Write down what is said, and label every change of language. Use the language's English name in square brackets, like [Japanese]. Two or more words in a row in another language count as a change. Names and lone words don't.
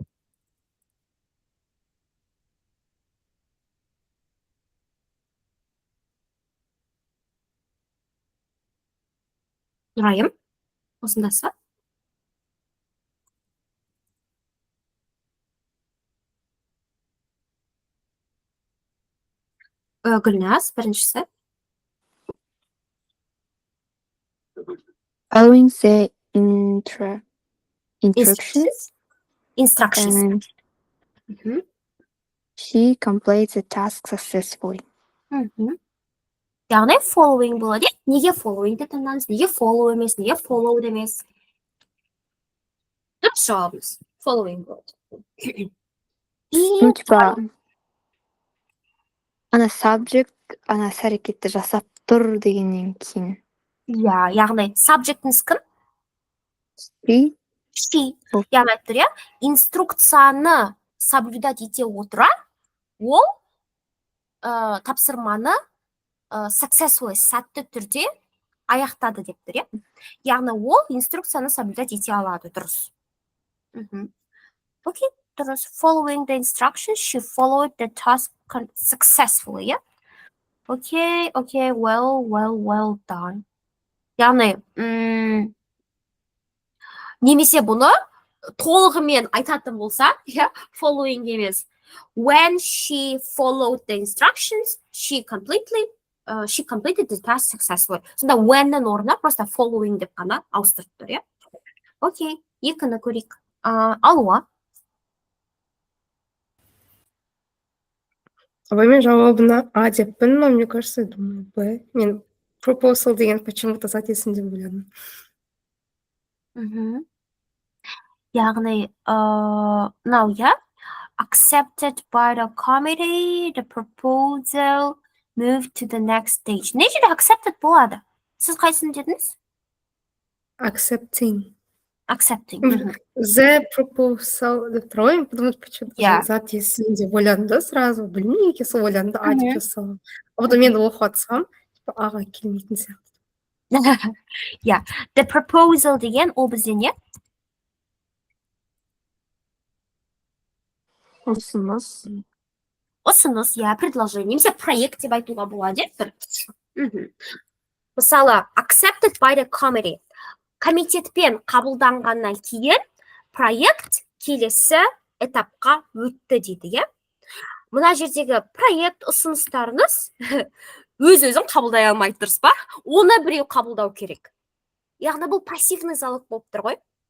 [Kazakh] Нұрайым, осындасыз ба? Гүлназ, біріншісі. [English] Following the instructions, Instructions. and she completes the task successfully. [Kazakh] Яғни following болады. Неге following деп таңдаңыз? Неге follow емес, неге follow емес? Дұрыс жауабымыз. Following болады. [Russian] Ну, типа, [Kazakh] ана subject, ана іс-әрекетті жасап тұр дегеннен кейін. Иә, яғни subjectіңіз кім? She. Яғни айтып тұр, иә? Инструкцияны соблюдать ете отыра, ол тапсырманы successfully, сәтті түрде аяқтады деп тұр, иә? Яғни ол инструкцияны соблюдать ете алады, дұрыс. Окей, дұрыс. [English] Following the instructions, she followed the task successfully, yeah? Okay, well done. [Kazakh] Яғни, немесе бұны толығымен айтатын болса, following емес. [English] When she followed the instructions, she completed the task successfully. [Kazakh] Сонда when'нің орнына просто following деп қана ауыстырып тұр, иә? Окей, екіні көрейік. Алуа. Мен жауабына А деппін, [Russian] но мне кажется, думаю, Б. [Kazakh] Мен proposal деген почему-то зат есімде ойладым. Яғни, [English] now, yeah, accepted by the committee, the proposal moved to the next stage. [Kazakh] Не жерде accepted болады? Сіз қайсыны дедіңіз? [English] Accepting. The [Kazakh] proposal деп тұр ғой, [Russian] потому почему-то [Kazakh] зат есімде ойладым да сразу, білмей неге сол ойладым да А деп жасалам. Одан мен оқып атсам, Аға келмейтін сияқты. [English] Yeah, the proposal [Kazakh] деген ол бізде не? Ұсыныс. Ұсыныс, иә, предложение, немесе проект деп айтуға болады. Мысалы, accepted by the committee. Комитетпен қабылданғаннан кейін проект келесі этапқа өтті дейді, иә? Мына жердегі проект ұсыныстарыңыз өз-өзін қабылдай алмайды, дұрыс па? Оны біреу қабылдау керек. Яғни бұл [Russian] пассивный залог [Kazakh] болып тұр ғой.